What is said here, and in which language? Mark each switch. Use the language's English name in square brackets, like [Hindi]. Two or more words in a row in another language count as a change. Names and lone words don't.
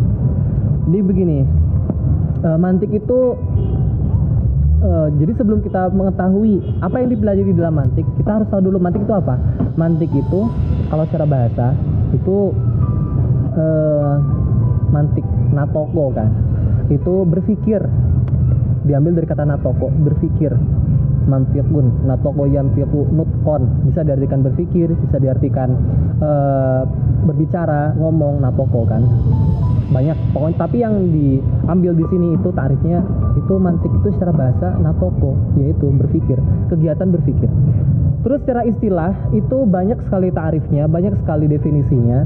[Indonesian] Jadi begini, mantik itu jadi sebelum kita mengetahui apa yang dipelajari dalam mantik, kita harus tahu dulu mantik itu apa. Mantik itu kalau secara bahasa itu mantik, natoko kan, itu berpikir, diambil dari kata natoko, berpikir. [Arabic] منطق، نطق ينطق نطقا, [Indonesian] bisa diartikan berpikir, bisa diartikan berbicara, ngomong, natoko kan, banyak pokoknya. Tapi yang diambil di sini itu tarifnya, itu mantik itu secara bahasa natoko, yaitu berpikir, kegiatan berpikir. Terus secara istilah itu banyak sekali tarifnya, banyak sekali definisinya.